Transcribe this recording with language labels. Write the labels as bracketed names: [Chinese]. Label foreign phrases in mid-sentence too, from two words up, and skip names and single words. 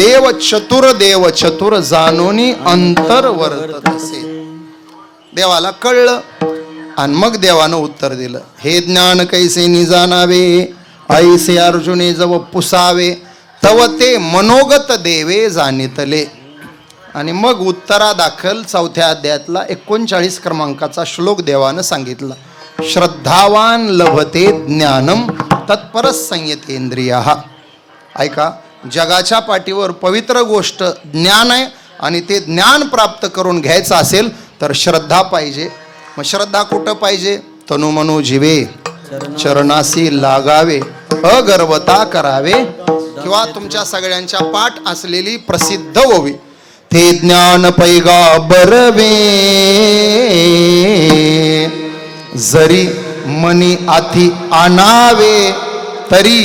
[Marathi] देव चतुर जाणोनी अंतर वर्तत असे. देवाला कळलं आणि मग देवानं उत्तर दिलं, हे ज्ञान कैसे निजानावे, ऐसे अर्जुने जव पुसावे, तव ते मनोगत देवे जाणितले. आणि मग उत्तरादाखल 4थ्या अध्यायातला 39 क्रमांकाचा श्लोक देवानं सांगितला, [Sanskrit] श्रद्धावान लभते ज्ञानम तत्पर संयतेंद्रियः. [Marathi] ऐका, जगाच्या पाठीवर पवित्र गोष्ट ज्ञान आहे आणि ते ज्ञान प्राप्त करून घ्यायचं असेल तर श्रद्धा पाहिजे. मग श्रद्धा कुठं पाहिजे? तनुमनो जीवे चरणासी लागावे, अगर्वता करावे, किंवा तुमच्या सगळ्यांच्या पाठ असलेली प्रसिद्ध ओवी, ते ज्ञान पैगा बरवे जरी मनी आती आणावे तरी.